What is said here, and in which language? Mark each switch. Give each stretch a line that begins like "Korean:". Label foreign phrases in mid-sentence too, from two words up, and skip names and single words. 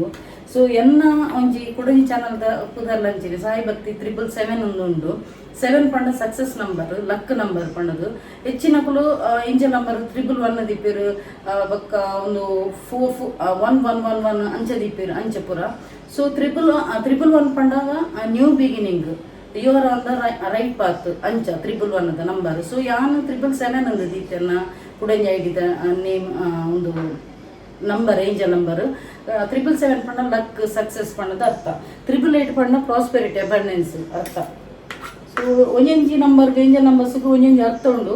Tulu: ಸೊ ಎನ್ನ ಒಂಜಿ ಕುಡಂಜಿ ಚಾನಲ್ದ ಪುದರ್ಲಂಚಿನಿ ಸಾಯಿ ಭಕ್ತಿ 777 ಉಂಡು. 7 ಪಂಡ
English: success number, luck number
Tulu: ಪಂಡದು. ಹೆಚ್ಚಿನಕುಲು
English: angel number 111
Tulu: ದಿಪ್ಪೇರು ಬೊಕ್ಕ ಒಂದು 4111 ಅಂಚೆ ದಿಪ್ಪೇರು ಅಂಚೆ ಪುರ.
English: So 111 ಪಂಡಾಗ new beginning, you are on the right path ಅಂಚ 111 number.
Tulu: ಸೊ ಯಾನು 777 ಅಂದ ದೀತೆನ್ನ ಕುಡಂಜಿ ಐಡಿದ ನೇಮ್ ಒಂದು
English: number angel number.
Tulu: 777 ಪಂಡ
English: luck success
Tulu: ಪಂಡದ ಅರ್ಥ. 888 ಪಂಡ
English: prosperity abundance
Tulu: ಅರ್ಥ. ಸೊ ಒಂಜೊಂಜಿ
English: number angel numbersಗೂ
Tulu: ಒಂಜೊಂಜಿ ಅರ್ಥ ಉಂಡು.